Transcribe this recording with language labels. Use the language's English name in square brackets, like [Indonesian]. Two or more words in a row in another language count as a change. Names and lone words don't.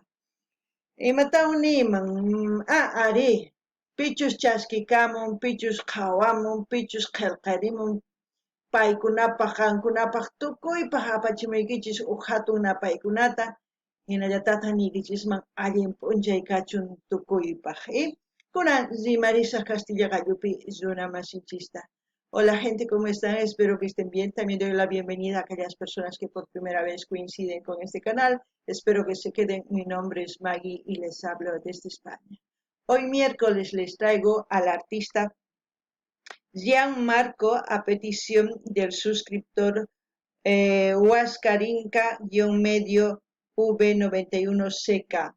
[Quechua] Imatawan niyman ari pichus chaskikamun, pichus qhawamun, pichus qillqarimun paykunapaq qankunapaq tukuypaq apachimaykichis huk hatun napaykunata hinallatataq niykichisman allin p'unchay kachun tukuypaq. Kunan rimarisaq Castilla Gallupi runa masinchista. [Spanish] Hola gente, ¿cómo están? Espero que estén bien. También doy la bienvenida a aquellas personas que por primera vez coinciden con este canal. Espero que se queden. Mi nombre es Maggie y les hablo desde España. Hoy miércoles les traigo al artista Jean Marco a petición del suscriptor Huáscar Inca-medio V91CK.